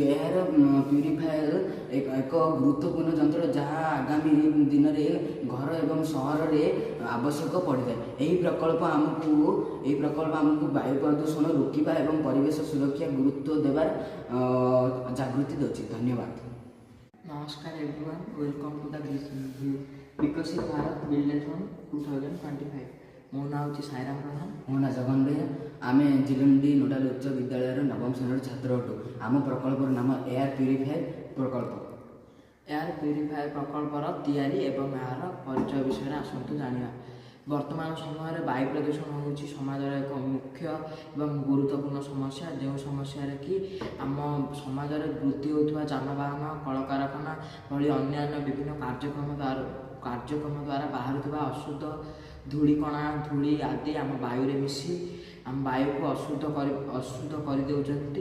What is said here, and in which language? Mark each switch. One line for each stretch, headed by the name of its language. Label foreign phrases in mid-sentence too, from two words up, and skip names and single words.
Odia: ଏହାର ପ୍ୟୁରିଫାୟର ଏକ ଗୁରୁତ୍ୱପୂର୍ଣ୍ଣ ଯନ୍ତ୍ର ଯାହା ଆଗାମୀ ଦିନରେ ଘର ଏବଂ ସହରରେ ଆବଶ୍ୟକ ପଡ଼ିଥାଏ। ଏହି ପ୍ରକଳ୍ପ ଆମକୁ ବାୟୁ ପ୍ରଦୂଷଣ ରୋକିବା ଏବଂ ପରିବେଶ ସୁରକ୍ଷା ଗୁରୁତ୍ୱ ଦେବାର ଜାଗୃତି ଦେଉଛି। ଧନ୍ୟବାଦ। ନମସ୍କାର
English: everyone, welcome to the Viksit Bharat Buildethon 2025.
Odia: ମୋ ନାଁ ହେଉଛି ସାଇରାମ ପ୍ରଧାନ। ମୋ ନାଁ ଜଗନ ବେହେରା। ଆମେ ଜିଲୁଣ୍ଡି ନୋଡାଲ ଉଚ୍ଚ ବିଦ୍ୟାଳୟର ନବମ ଶ୍ରେଣୀର ଛାତ୍ର ଅଟୁ। ଆମ ପ୍ରକଳ୍ପର ନାମ
English: air purifier
Odia: ପ୍ରକଳ୍ପ।
English: air purifier
Odia: ପ୍ରକଳ୍ପର ତିଆରି ଏବଂ ଏହାର ପରିଚୟ ବିଷୟରେ ଆସନ୍ତୁ ଜାଣିବା। ବର୍ତ୍ତମାନ ସମୟରେ ବାୟୁ ପ୍ରଦୂଷଣ ହେଉଛି ସମାଜର ଏକ ମୁଖ୍ୟ ଏବଂ ଗୁରୁତ୍ୱପୂର୍ଣ୍ଣ ସମସ୍ୟା, ଯେଉଁ ସମସ୍ୟାରେ କି ଆମ ସମାଜରେ ବୃଦ୍ଧି ହେଉଥିବା ଯାନବାହନ, କଳକାରଖାନା ଭଳି ଅନ୍ୟାନ୍ୟ ବିଭିନ୍ନ କାର୍ଯ୍ୟକ୍ରମ ଦ୍ୱାରା ବାହାରୁଥିବା ଅଶୁଦ୍ଧ ଧୂଳିକଣା, ଧୂଳି ଆଦି ଆମ ବାୟୁରେ ମିଶି ଆମ ବାୟୁକୁ ଅଶୁଦ୍ଧ କରିଦେଉଛନ୍ତି।